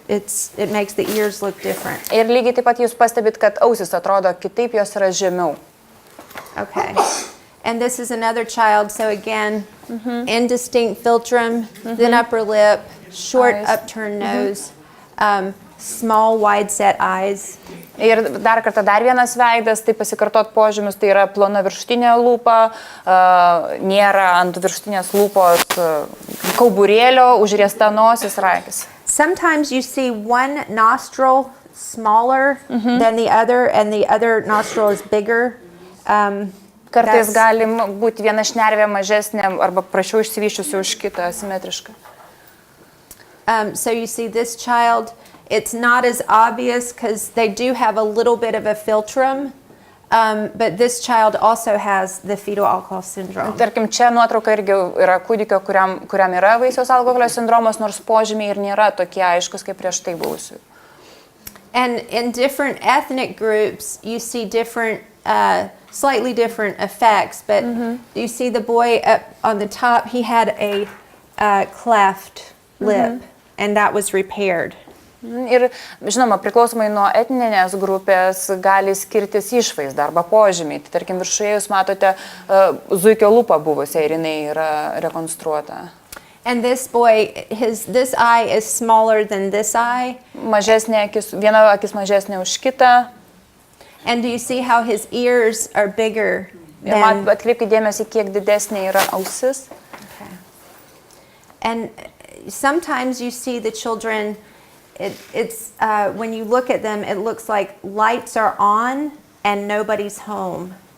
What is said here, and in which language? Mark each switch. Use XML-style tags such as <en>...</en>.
<en>It makes the ears look different.</en> <lt>Ir lygiai taip pat jūs pastebit, kad ausis atrodo kitaip, jos yra žemiau.</lt> <en>Okay. And this is another child, so again, indistinct philtrum, thin upper lip, short upturned nose, small wide set eyes.</en> <lt>Ir dar kartą dar vienas veidas, tai pasikartot požymius, tai yra plona viršutinė lūpa, nėra ant viršutinės lūpos kauburėlio, užriesta nosis ir akys.</lt> <en>Sometimes you see one nostril smaller than the other, and the other nostril is bigger.</en> <lt>Kartais gali būti viena šnervė mažesnė arba prašiau išsivyščiusi už kitą asimetrišką.</lt> <en>So you see this child, it's not as obvious because they do have a little bit of a philtrum, but this child also has the fetal alcohol syndrome.</en> <lt>Tarkim, čia nuotrauka irgi yra kūdikio, kuriam yra vaisiaus alkoholio sindromas, nors požymiai ir nėra tokie aiškus kaip prieš tai buvusių.</lt> <en>And in different ethnic groups, you see different, slightly different effects, but you see the boy up on the top, he had a cleft lip, and that was repaired.</en> <lt>Ir, žinoma, priklausomai nuo etninės grupės gali skirtis išvaizda arba požymiai. Tai, tarkim, viršuje jūs matote zuikio lūpą buvusią ir jinai yra rekonstruota.</lt> <en>And this boy, this eye is smaller than this eye.</en> <lt>Mažesnė akis, viena akis mažesnė už kitą.</lt> <en>And do you see how his ears are bigger</en> <lt>Ir atkreipkite dėmesį, kiek didesnė yra ausis.</lt> <en>Okay. And sometimes you see the children, it's when you look at them, it looks like lights are on and nobody's home.</en>